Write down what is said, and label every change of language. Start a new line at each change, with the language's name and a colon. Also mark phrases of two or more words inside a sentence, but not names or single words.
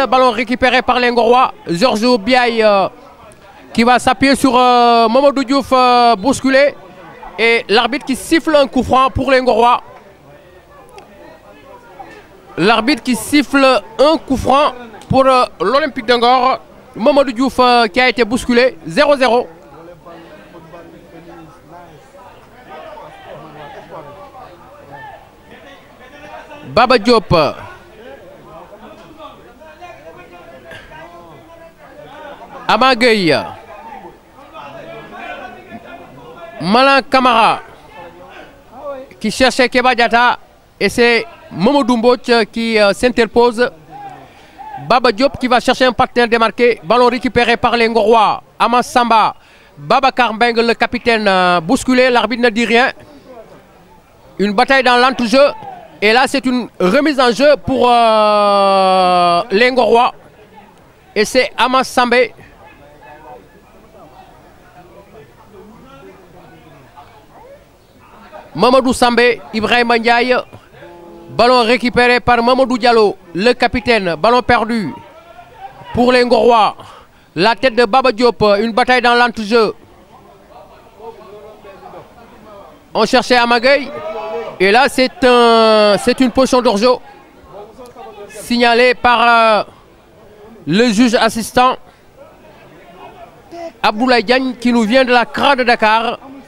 French: Ballon récupéré par les Ngorois. Georges Biaye qui va s'appuyer sur Mamadou Diouf bousculé. Et l'arbitre qui siffle un coup franc pour les Ngorois. L'arbitre qui siffle un coup franc pour l'Olympique de Ngor. Mamadou Diouf qui a été bousculé, 0-0. Baba Diop. Amagui. Malan Kamara qui cherchait Keba Diatta et c'est Mamadou Mbouch qui s'interpose. Baba Diop qui va chercher un partenaire démarqué. Ballon récupéré par les Ngorois. Amas Samba. Babacar Mbengue, le capitaine, bousculé. L'arbitre ne dit rien. Une bataille dans l'entrejeu. Et là, c'est une remise en jeu pour les Ngorois. Et c'est Amas Sambé. Mamadou Sambé, Ibrahim Ndiaye. Ballon récupéré par Mamadou Diallo, le capitaine. Ballon perdu pour les Ngorois. La tête de Baba Diop, une bataille dans l'entrejeu. On cherchait Amagui. Et là, c'est une position d'orgeau signalée par le juge assistant Abdoulaye Diagne qui nous vient de la CRA de Dakar.